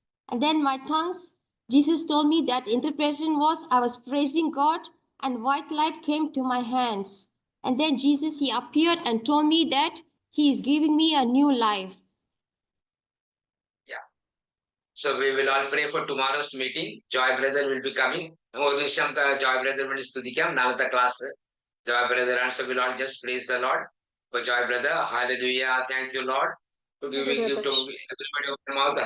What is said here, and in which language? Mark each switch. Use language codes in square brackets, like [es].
[en] And then my tongues, Jesus told me that interpretation was I was praising God, and white light came to my hands. And then Jesus, he appeared and told me that he is giving me a new life. So we will all pray for tomorrow's meeting. Joy brother will be coming. [ml] ഒരു നിമിഷം Joy brother വേണ്ടി സ്തുതിക്കാം. നാളത്തെ class [en] Joy brother, and so we'll all just praise the Lord for Joy brother. Hallelujah. Thank you, Lord. We give to everybody open mouth.